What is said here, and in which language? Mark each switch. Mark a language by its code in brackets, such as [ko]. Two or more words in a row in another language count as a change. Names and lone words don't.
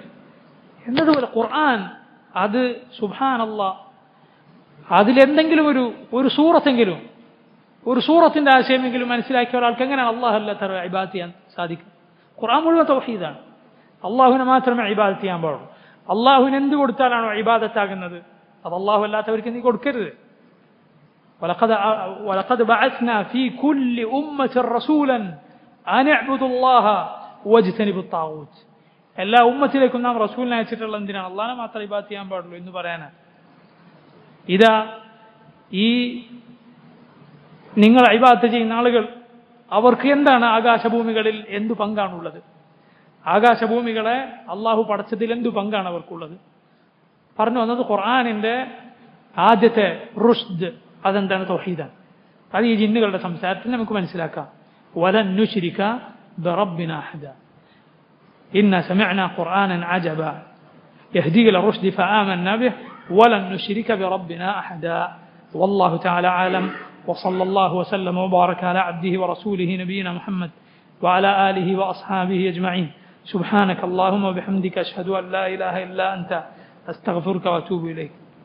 [ml] എന്നതുപോലെ ഖുർആൻ, അത് സുബ്ഹാനല്ലാഹ്, അതിലെന്തെങ്കിലും ഒരു സൂറത്തെങ്കിലും, ഒരു സൂറത്തിന്റെ ആശയമെങ്കിലും മനസ്സിലാക്കിയ ഒരാൾക്ക് എങ്ങനെയാണ് അള്ളാഹു അല്ലാത്ത ഇബാദത്ത് ചെയ്യാൻ സാധിക്കും? ഖുർആൻ മുഴുവൻ തൗഹീദാണ്. അള്ളാഹുവിനെ മാത്രമേ ഇബാദത്ത് ചെയ്യാൻ പാടുള്ളൂ. അള്ളാഹുവിന് എന്ത് കൊടുത്താലാണോ ഇബാദത്താകുന്നത് അത് അള്ളാഹു അല്ലാത്തവർക്ക് നീ കൊടുക്കരുത്. [ar] ولقد بعثنا في كل أمة رسولا أن اعبدوا الله واجتنبوا الطاغوت. [ml] എല്ലാ ഉമ്മത്തിലേക്കും നാം റസൂലിനെ അയച്ചിട്ടുള്ള എന്തിനാണ്? അള്ളാഹിനെ മാത്രം ഇബാദത്ത് ചെയ്യാൻ പാടുള്ളൂ എന്ന് പറയാനാണ്. ഇതാ ഈ നിങ്ങൾ ഇബാദത്ത് ചെയ്യുന്ന ആളുകൾ അവർക്ക് എന്താണ് ആകാശഭൂമികളിൽ എന്തു പങ്കാണുള്ളത്? ആകാശഭൂമികളെ അള്ളാഹു പടച്ചതിൽ എന്തു പങ്കാണ് അവർക്കുള്ളത്? പറഞ്ഞു വന്നത് ഖുർആനിന്റെ ആദ്യത്തെ റുഷ്ദ് അതെന്താണ്? തൗഹീദാണ്. അത് ഈ ജിന്നുകളുടെ സംസാരത്തിൽ നമുക്ക് മനസ്സിലാക്കാം. [ar] ولن نشرك بربنا أحدا إنا سمعنا قرآنا عجبا يهدي إلى الرشد فآمنا به ولن نشرك بربنا أحدا والله تعالى أعلم وصلى الله وسلم وبارك على عبده ورسوله نبينا محمد وعلى آله وأصحابه أجمعين. سبحانك اللهم وبحمدك أشهد أن لا إله إلا أنت أستغفرك وأتوب إليك.